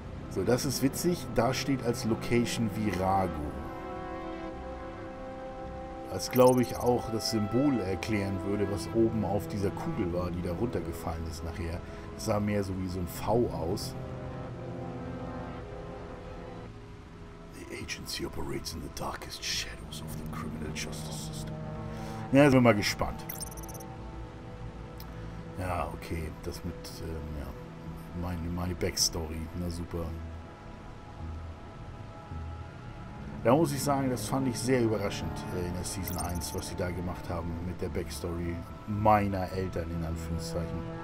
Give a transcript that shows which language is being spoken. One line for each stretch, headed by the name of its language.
German: So, das ist witzig. Da steht als Location Virago. Das glaube ich auch das Symbol erklären würde, was oben auf dieser Kugel war, die da runtergefallen ist nachher. Das sah mehr so wie so ein V aus.
English: The agency operates in the darkest shadows of the criminal justice system.
German: Ja, sind wir mal gespannt. Ja, okay. Das mit, ja. Meine Backstory, na super. Da muss ich sagen, das fand ich sehr überraschend in der Season 1, was sie da gemacht haben mit der Backstory meiner Eltern, in Anführungszeichen.